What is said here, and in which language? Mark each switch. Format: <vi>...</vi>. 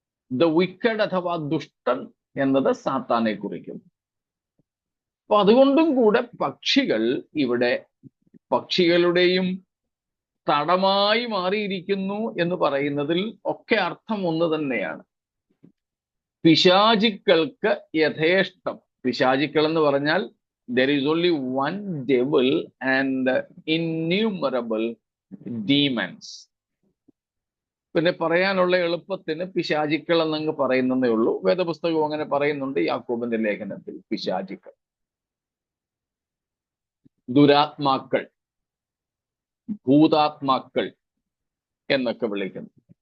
<en>the wicked</en> <ml>അഥവാ ദുഷ്ടൻ എന്നത് സാത്താനെ കുറിക്കുന്നു. അപ്പൊ അതുകൊണ്ടും കൂടെ പക്ഷികൾ ഇവിടെ പക്ഷികളുടെയും തടമായി മാറിയിരിക്കുന്നു എന്ന് പറയുന്നതിൽ ഒക്കെ അർത്ഥം ഒന്ന് തന്നെയാണ്. പിശാചുക്കൾക്ക് യഥേഷ്ടം, പിശാചുക്കൾ എന്ന് പറഞ്ഞാൽ</ml> <en>there is only one devil and innumerable demons.</en> <ml>പിന്നെ പറയാനുള്ള എളുപ്പത്തിന് പിശാചുക്കൾ എന്നങ്ങ് പറയുന്നതേ ഉള്ളൂ. വേദപുസ്തകവും അങ്ങനെ പറയുന്നുണ്ട്, യാക്കോബിന്റെ ലേഖനത്തിൽ. പിശാചുക്കൾ, ദുരാത്മാക്കൾ, ഭൂതാത്മാക്കൾ എന്നൊക്കെ വിളിക്കുന്നു.</ml>